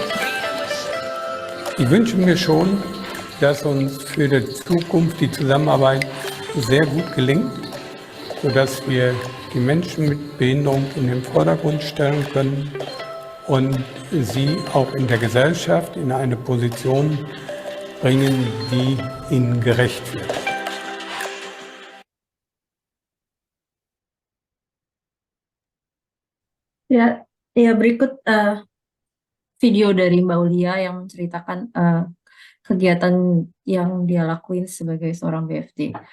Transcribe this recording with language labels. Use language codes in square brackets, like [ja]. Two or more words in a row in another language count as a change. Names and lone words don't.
[de] Ich wünsche mir schon, dass uns für die Zukunft die Zusammenarbeit sehr gut gelingt, sodass wir die Menschen mit Behinderung in den Vordergrund stellen können und sie auch in der Gesellschaft in eine Position bringen, die ihnen gerecht wird. [id] Ya, berikut video dari Mbak Ulia yang menceritakan kegiatan yang dia lakuin sebagai seorang BFD.